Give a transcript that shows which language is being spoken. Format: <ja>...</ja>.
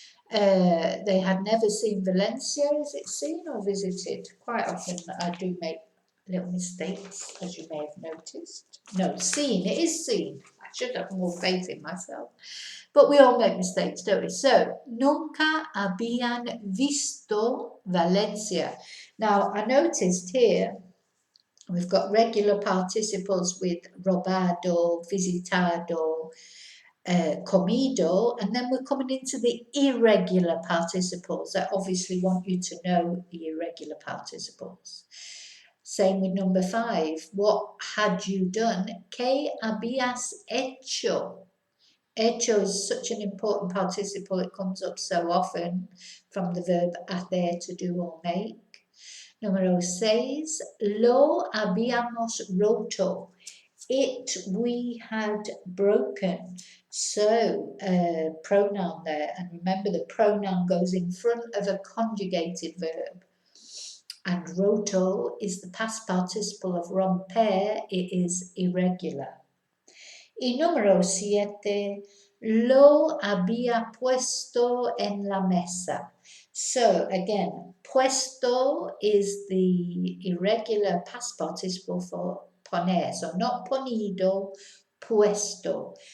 <en>They had never seen Valencia. Is it seen or visited? Quite often I do make little mistakes, as you may have noticed. No, seen. It is seen. I should have more faith in myself. But we all make mistakes, don't we?</en> <es>So, nunca habían visto Valencia.</es> <en>Now, I noticed here we've got regular participles with robado, visitado, comido, and then we're coming into the irregular participles. I obviously want you to know the irregular participles. Same with number 5. What had you done?</en> <es>¿Qué habías hecho?</es> <en>Hecho is such an important participle. It comes up so often from the verb hacer, to do or make.</en> <es>Número 6. Lo habíamos roto.</es> <en>It we had broken. So pronoun there, and remember the pronoun goes in front of a conjugated verb, and roto is the past participle of romper. It is irregular.</en> <es>Y número 7, lo había puesto en la mesa.</es> <en>So again, puesto is the irregular past participle for poner. So not ponido, puesto.</en>